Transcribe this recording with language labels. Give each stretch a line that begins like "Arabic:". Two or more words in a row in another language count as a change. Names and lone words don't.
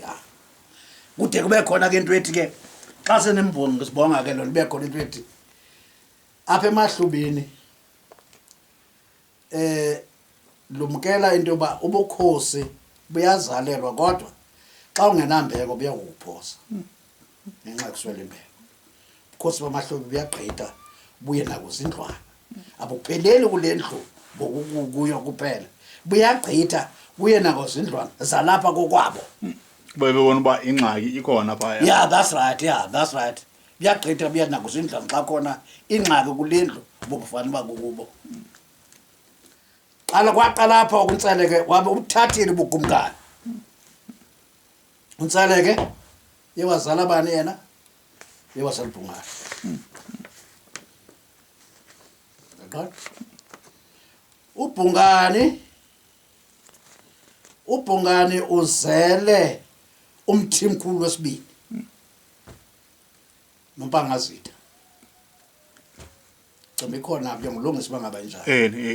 Xhosa: ya kude kube khona ke into ethi ke xa senembongi ngisibonga ke lo libe khona into ethi apha emahlubini lumkela into yoba ubukhosi buyazalelwa kodwa xa ungenambeko buyakuphosa ngenxa yokuswela imbeko ubukhosi bamahlubi buyagqitha buye nakuzindlwana abupheleli kule ndlu kuyo kuphela buyagqitha buye nakuzindlwana zalapha kokwabo bebona uba ingxaki ikhona phaya
English: yeah that's right
Xhosa: buyagqitha buye nakuzindlwana xa khona ingxaki kule ndlu bokufanele uba kukubo qala kwaqala apha uNtseleke wabe ubuthathile ubukumkani uNtseleke yewazala bani yena yewazala uBhungane yaqala uBhungane uzele umthimkhulu wesibili noMpangazitha Cembe khona ke ngilungisa bangaba njalo